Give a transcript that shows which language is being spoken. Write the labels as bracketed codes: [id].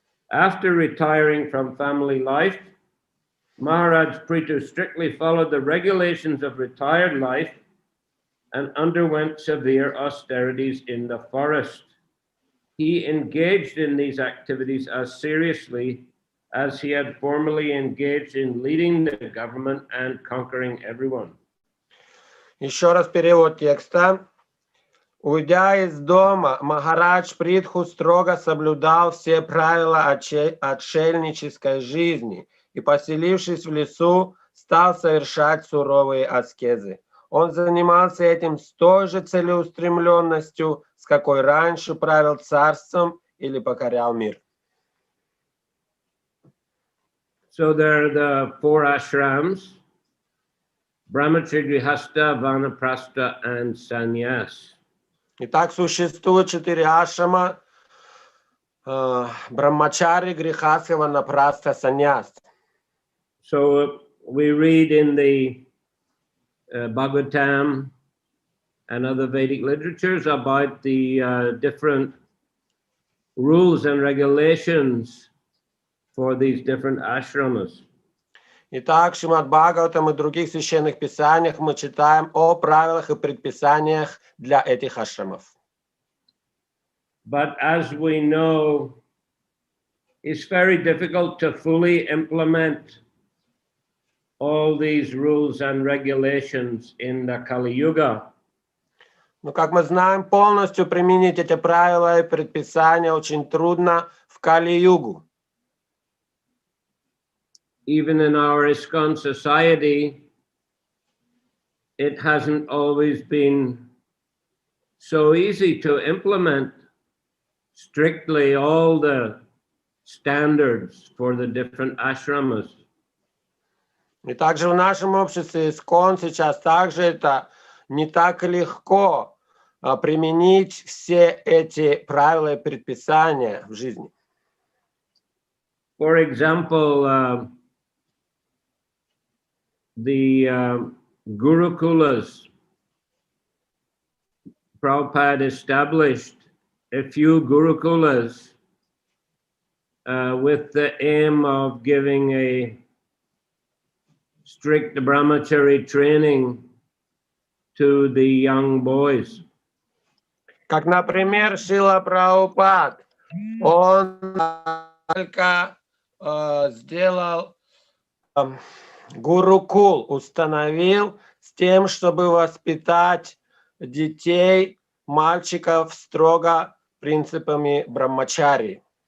[en] After retiring from family life, Maharaj Prithu strictly followed the regulations of retired life and underwent severe austerities in the forest. He engaged in these activities as seriously as he had formerly engaged in leading the government and conquering everyone. [ru] Еще раз перевод текста. Уйдя из дома, Махарадж Притху строго соблюдал все правила отшельнической жизни и, поселившись в лесу, стал совершать суровые аскезы. Он занимался этим с той же целеустремленностью, с какой раньше правил царством или покорял мир. [en] So there are the 4 ashrams: Brahmacharya, Grihastha, Vanaprastha, and Sannyas. [ru] Итак, существует 4 ашрама: Брахмачари, Грихастха, Ванапрастха, Саньяс. [en] So we read in the Bhagavatam and other Vedic literatures about the different rules and regulations for these different ashramas. [ru] Итак, в Шримад Бхагаватам и других священных писаниях мы читаем о правилах и предписаниях для этих ашрамов. [en] But as we know, it's very difficult to fully implement all these rules and regulations in the Kali Yuga. [ru] Но, как мы знаем, полностью применить эти правила и предписания очень трудно в Кали-югу. [en] Even in our ISKCON society, it hasn't always been so easy to implement strictly all the standards for the different ashramas. [ru] И также в нашем обществе ISKCON сейчас также это не так легко применить все эти правила и предписания в жизни. [en] For example, the Gurukulas, Prabhupada established a few Gurukulas with the aim of giving a strict brahmachari training to the young boys. [ru] Как, например, Шрила Прабхупад, он только сделал гурукул, установил с тем, чтобы воспитать детей, мальчиков строго принципами брахмачари.